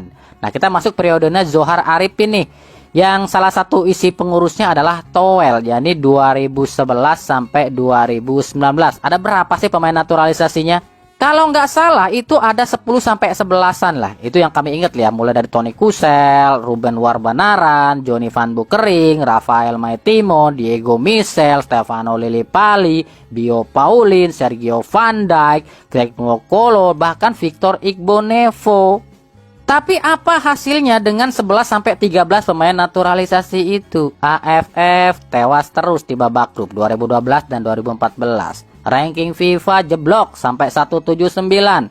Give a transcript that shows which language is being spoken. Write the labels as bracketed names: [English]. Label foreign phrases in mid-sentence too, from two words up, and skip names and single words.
[Indonesian] Nah, kita masuk periodenya Zohar Arifin nih, yang salah satu isi pengurusnya adalah Towel, yakni 2011 sampai 2019. Ada berapa sih pemain naturalisasinya? Kalau nggak salah itu ada 10 sampai 11-an lah. Itu yang kami ingat ya, mulai dari Tony Kusel, Ruben Warbanaran, Johnny Van Bukering, Rafael Maitimo, Diego Michel, Stefano Lillipali, Bio Paulin, Sergio Van Dijk, Greg Nwokolo, bahkan Victor Igbonevo. Tapi apa hasilnya dengan 11 sampai 13 pemain naturalisasi itu? AFF tewas terus di babak grup 2012 dan 2014. Ranking FIFA jeblok sampai 179.